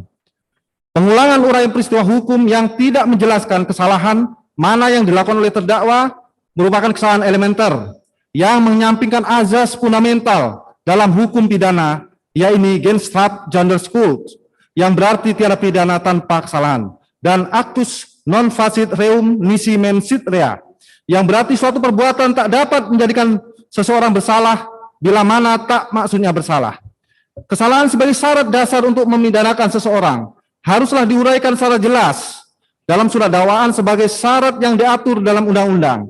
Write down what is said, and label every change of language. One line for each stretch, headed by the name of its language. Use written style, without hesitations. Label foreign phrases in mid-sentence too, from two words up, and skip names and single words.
Indonesian: Pengulangan uraian peristiwa hukum yang tidak menjelaskan kesalahan mana yang dilakukan oleh terdakwa merupakan kesalahan elementer yang menyampingkan azas fundamental dalam hukum pidana, yaitu
Dutch: Genstraf Sonderschuld,
Indonesian: yang berarti tiada pidana tanpa kesalahan, dan
Latin: actus non facit reum nisi mensit rea,
Indonesian: yang berarti suatu perbuatan tak dapat menjadikan seseorang bersalah bila mana tak maksudnya bersalah. Kesalahan sebagai syarat dasar untuk memidanakan seseorang haruslah diuraikan secara jelas dalam surat dakwaan sebagai syarat yang diatur dalam undang-undang.